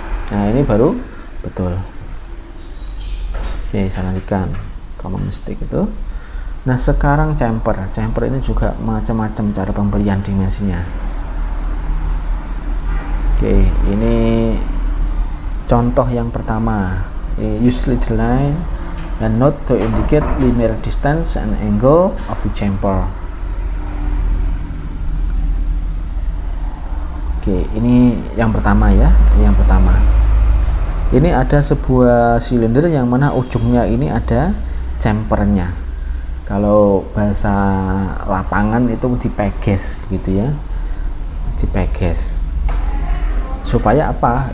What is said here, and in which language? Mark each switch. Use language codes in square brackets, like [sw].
[id] Nah, ini baru betul. Oke, saya lanjutkan common mistake itu. Nah, sekarang chamfer ini juga macam-macam cara pemberian dimensinya. Oke, ini contoh yang pertama. [en] Use lead line and note to indicate linear distance and angle of the chamfer. [id] Oke, ini yang pertama ya, yang pertama. Ini ada sebuah silinder yang mana ujungnya ini ada chamfernya. Kalau bahasa lapangan itu dipeges begitu ya, dipeges. Supaya apa?